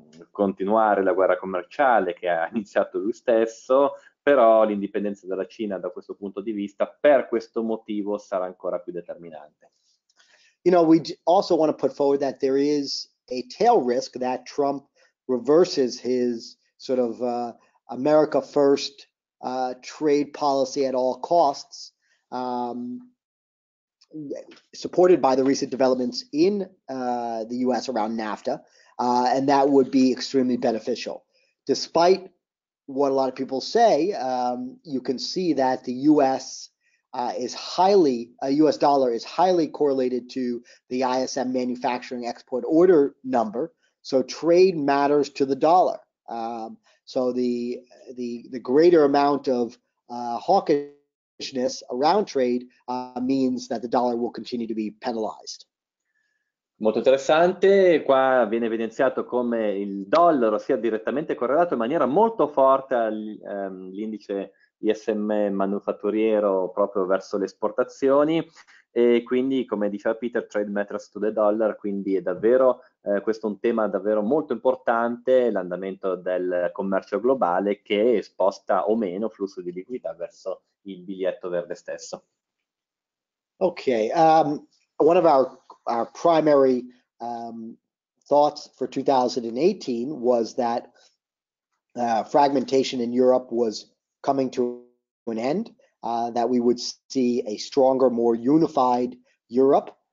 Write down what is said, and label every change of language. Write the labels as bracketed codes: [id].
[it] continuare la guerra commerciale che ha iniziato lui stesso, però l'indipendenza della Cina da questo punto di vista, per questo motivo, sarà ancora più determinante. [en] You know, we also want to put forward that there is a tail risk that Trump reverses his sort of America first trade policy at all costs, supported by the recent developments in the US around NAFTA, and that would be extremely beneficial. Despite what a lot of people say, you can see that the US US dollar is highly correlated to the ISM manufacturing export order number. So trade matters to the dollar. So the greater amount of hawkish around trade means that the dollar will continue to be penalized. [it] Molto interessante, qua viene evidenziato come il dollaro sia direttamente correlato in maniera molto forte all'indice ISM manufatturiero proprio verso le esportazioni, e quindi, come diceva Peter, [en] trade matters to the dollar, [it] quindi è davvero questo è un tema davvero molto importante, l'andamento del commercio globale che sposta o meno flusso di liquidità verso il biglietto verde stesso. [en] Okay, one of our primary thoughts for 2018 was that fragmentation in Europe was coming to an end, that we would see a stronger, more unified Europe.